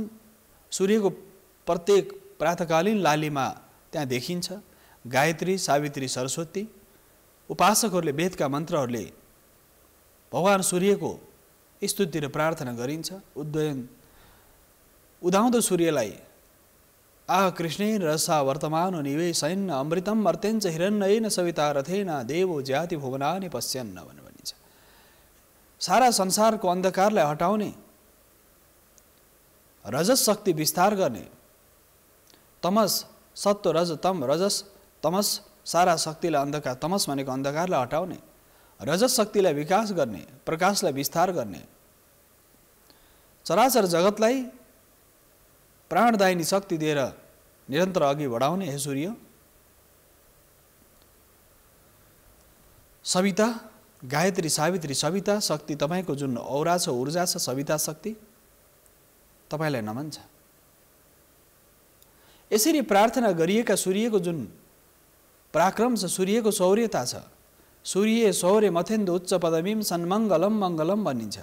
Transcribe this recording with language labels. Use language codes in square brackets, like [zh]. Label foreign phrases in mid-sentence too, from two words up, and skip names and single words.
[ne] सूर्यको प्रत्येक प्रातकालीन लालीमा त्यहाँ देखिन्छ गायत्री, सावित्री, सरस्वती। उपासकहरूले वेदका मन्त्रहरूले भगवान सूर्यको स्तुति र प्रार्थना गरिन्छ। उदाउँदो सूर्यलाई [sa] आ कृष्णेन रसा वर्तमान निवेशयन् अमृतम मर्त्यञ्च हिरण्येन सविता रथेन देवो ज्याति भुवनानि पश्यन् [ne] भनेर भनिन्छ। सारा संसारको अन्धकारलाई हटाउने, रजस शक्ति विस्तार गर्ने, तमस, सत्व, रज, तम, रजस, तमस सारा शक्तिलाई अन्धकार, तमस भनेको अन्धकारलाई हटाउने, रजस शक्तिलाई विकास गर्ने, प्रकाशलाई विस्तार गर्ने, चराचर जगतलाई प्राणदायिनी शक्ति दिएर निरन्तर अघि बढाउने हे सूर्य। सविता, गायत्री, सावित्री, सविता शक्ति तपाईको जुन औरा छ, ऊर्जा छ, सविता शक्ति, तपाईलाई नमन छ। यसरी प्रार्थना गरिएका सूर्यको जुन पराक्रम छ, सूर्यको शौर्यता छ, [sa] सूर्य शौर्य मथेन्द्र उच्च पदमीम सन्मङ्गलम मङ्गलम [ne] भनिन्छ।